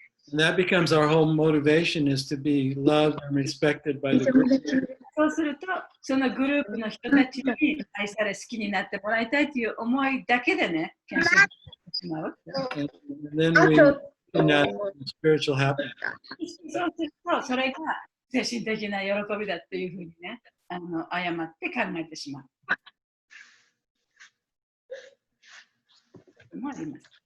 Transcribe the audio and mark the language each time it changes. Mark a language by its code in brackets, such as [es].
[en] And that becomes our whole motivation is to be loved and respected by the group. [ja] そうすると、そのグループの人たちに愛され好きになってもらいたいという思いだけでね、献身してしまう。 [en] And then we can have spiritual happiness. [ja] そうすると、それが精神的な喜びだっていうふうにね、誤って考えてしまう。もあります。